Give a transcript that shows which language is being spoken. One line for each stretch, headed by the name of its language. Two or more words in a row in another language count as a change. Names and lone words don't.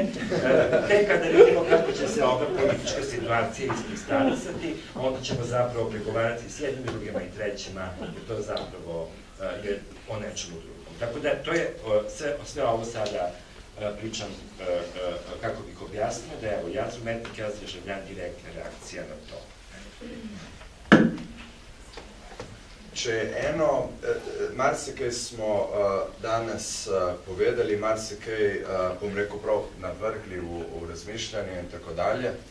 Serbian: Tek kada vidimo kako će se ova politička situacija iskristalisati, onda ćemo zapravo pregovarati s jednim, drugima i trećima, jer to zapravo je o nečemu drugom. Tako da to je, sve ovo sada pričam kako bih objasnio, da evo, jaz umetnik, jaz državljan, direktna reakcija na to.
Slovenian: Če eno, marsikaj smo danes povedali, marsikaj, bom rekel prav, navrgli v razmišljanje in tako dalje.